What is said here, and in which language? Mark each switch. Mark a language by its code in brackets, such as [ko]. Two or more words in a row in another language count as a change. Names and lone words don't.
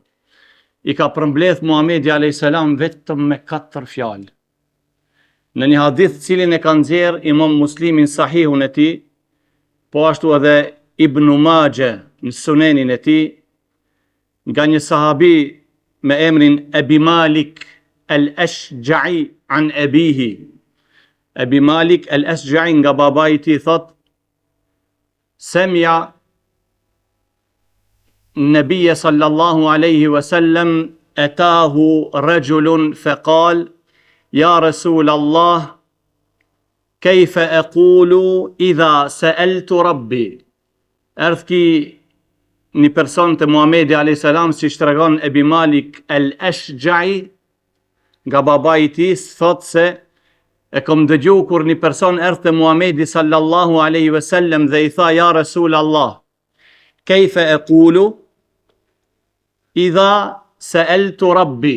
[sq] I ka përmbledh Muhamedi [ar] عليه السلام [sq] vetëm me 4 fjalë. Në një hadith cilin e ka nxjerr Imam Muslimin sahihun e tij, po ashtu edhe Ibn Majah në sunenin e tij, nga një sahabi me emrin Abi Malik al-Ashja'i [ar] عن أبيه. Abi Malik al-Ashja'i [sq] nga babai i tij thot: [ar] سمعت النبي صلى الله عليه وسلم أتاه رجل فقال يا رسول الله, كيف أقول إذا سألت ربي. [sq] Erdh ki një person të Muhamedi a.s. si shtregon Abi Malik al-Ashja'i nga babai i tij, thot se e kom dëgju kur një person erdh te Muhamedi [ar] صلى الله عليه وسلم [sq] dhe i tha [ar] يا رسول الله كيف أقول إذا سألت ربي.